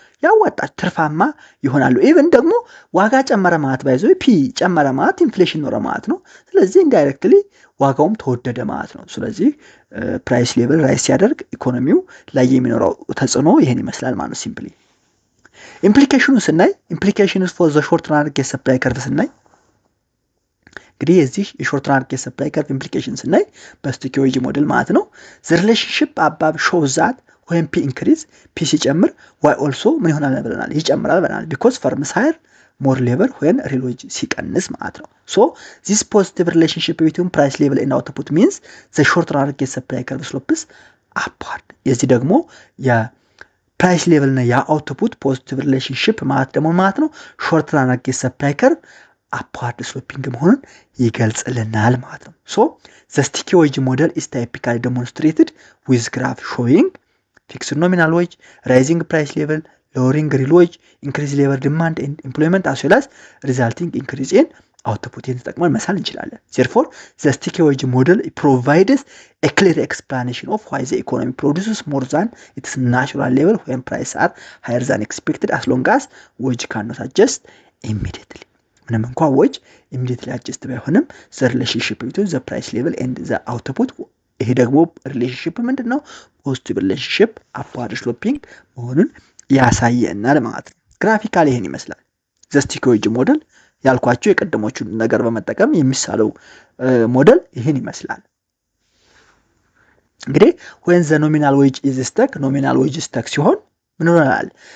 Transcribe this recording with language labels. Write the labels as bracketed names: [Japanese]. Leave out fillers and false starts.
[Amharic] ያዋጣች ትርፋማ ይሆናሉ። ኢቨን ደግሞ ዋጋ ጨመረ ማለት ባይዘው ፒ ጨመረ ማለት ኢንፍሌሽን ኖረ ማለት ነው። ስለዚህ ኢንዳይሬክትሊ ዋጋውም ተወደደ ማለት ነው። ስለዚህ ፕራይስ ሌቨል ራይስ ሲያደርግ ኢኮኖሚው ላይ የሚኖረው ተጽዕኖ ይሄን ይመስላል ማለት ነው። ሲምፕሊ ኢምፕሊኬሽኑ ስናይ [English] ኢምፕሊኬሽንስ ፎር ዘ ሾርት ራን ጌት ሰፕላይ ከርቭ [Amharic] ስናይ እንግዲህ የዚህ የሾርት ራን ጌት ሰፕላይ ከርቭ ኢምፕሊኬሽን ስናይ በስቲኪ ዌጅ ሞዴል ማለት ነው። [English] ዘ ሪሌሽንሺፕ አባብ ሾውዝ ዛት [Amharic] ወይም ፒ ኢንክሪዝ ፒ ሲጨምር ዋይ ኦልሶ ምን ይሆናል ብለናል? ይጨምራል ብለናል። [English] ቢኮዝ ፈርምስ ሃየር ሞር ሌበር when real wage [Amharic] ሲቀንስ ማለት ነው። ሶ [English] this positive relationship between price level and output means the short run market supply curve slopes upward። [Amharic] የዚህ ደግሞ የፕራይስ ሌቨል እና የአውትፑት ፖዚቲቭ ሪሌሽንሺፕ ማለት ደግሞ ማለት ነው ሾርት ራን ማርኬት ሰፕላይ ከርቭ [English] upward sloping [Amharic] መሆኑን ይገልጽልናል ማለት ነው። ሶ [English] the sticky wage model is typically demonstrated with graph showing fixed nominal wage, rising price level, lowering real wage, increase labor demand and employment as well as resulting increase in output [Amharic] ተጠቅመን መሳል እንችላለን። [English] Therefore, the sticky wage model provides a clear explanation of why the economy produces more than its natural level when prices are higher than expected as long as wage cannot adjust immediately. [Amharic] ምንም እንኳን [English] wage immediately adjust [Amharic] ባይሆንም [English] the relationship between the price level and the output [Amharic] ይሄ ደግሞ ሪሌሽንሺፕ ምንድነው? ፖዚቲቭ ሪሌሽንሺፕ አፕዋርድ ስሎፒንግ መሆኑን ያሳየናል ማለት ነው። ግራፊካሊ ይሄን ይመስላል። [English] ዘ ስቲኪ ዌጅ ሞዴል [Amharic] ያልኳችሁ የቀደሞቹን ነገር በመጠቀም የሚሳለው ሞዴል ይሄን ይመስላል። እንግዲህ [English] when the nominal wage is stuck nominal wage stuck [Amharic] ሲሆን ምን ይሆናል?